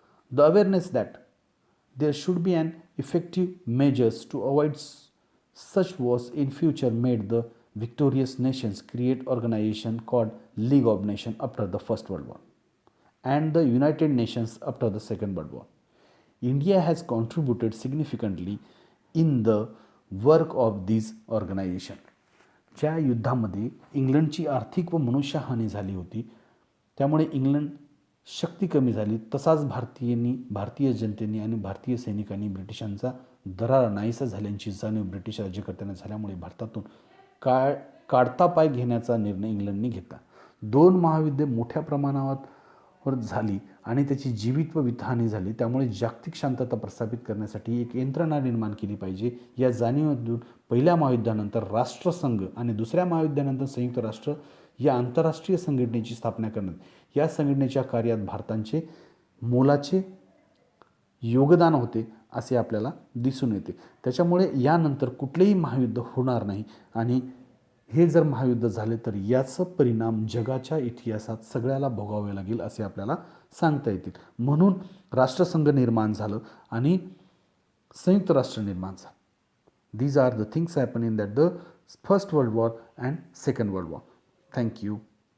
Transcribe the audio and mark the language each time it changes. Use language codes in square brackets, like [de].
[en] The awareness that there should be an effective measures to avoid such wars in future made the victorious nations create organization called League of Nations after the First World War and the United Nations after the Second World War. India has contributed significantly in the work of these organization. [mr] ज्या युद्धामध्ये इंग्लंडची आर्थिक व मनुष्यहानी झाली होती त्यामुळे England शक्ती कमी झाली, तसाच भारतीय जनतेने आणि भारतीय सैनिकांनी ब्रिटिशांचा दरार नाहीसा झाल्याची जाणीव ब्रिटिश राज्यकर्त्यांना झाल्यामुळे भारतातून काढता पाय घेण्याचा निर्णय इंग्लंडने घेतला. दोन महायुद्धे मोठ्या प्रमाणावर झाली आणि त्याची जीवित व वित्तहानी झाली. त्यामुळे जागतिक शांतता प्रस्थापित करण्यासाठी एक यंत्रणा निर्माण केली पाहिजे या जाणीवेतून पहिल्या महायुद्धानंतर राष्ट्रसंघ आणि दुसऱ्या महायुद्धानंतर संयुक्त राष्ट्र या आंतरराष्ट्रीय संघटनेची स्थापना करण्यात या संघटनेच्या कार्यात भारताचे मोलाचे योगदान होते असे आपल्याला दिसून येते. त्याच्यामुळे यानंतर कुठलेही महायुद्ध होणार नाही आणि हे जर महायुद्ध झाले तर याचा परिणाम जगाच्या इतिहासात सगळ्याला भोगावे लागेल असे आपल्याला सांगता येतील. म्हणून राष्ट्रसंघ निर्माण झालं आणि संयुक्त राष्ट्र निर्माण झालं. [en] These are the things happening in that the First World War and Second World War. Thank you.